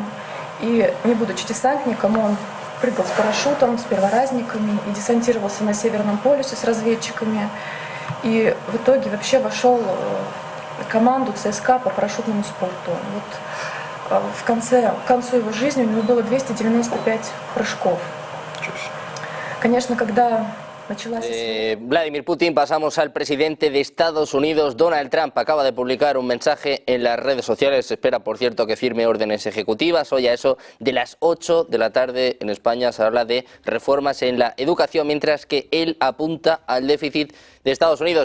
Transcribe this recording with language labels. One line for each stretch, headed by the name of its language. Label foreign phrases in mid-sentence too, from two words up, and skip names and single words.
Russian: И не будучи десантником, он прыгал с парашютом, с перворазниками и десантировался на Северном полюсе с разведчиками. И в итоге вообще вошел в команду ЦСКА по парашютному спорту. Вот к концу его жизни у него было 295 прыжков. Конечно, когда
Spanish: Vladimir Putin, pasamos al presidente de Estados Unidos. Donald Trump acaba de publicar un mensaje en las redes sociales. Se espera, por cierto, que firme órdenes ejecutivas. Hoy a eso de las 8 de la tarde en España se habla de reformas en la educación, mientras que él apunta al déficit de Estados Unidos.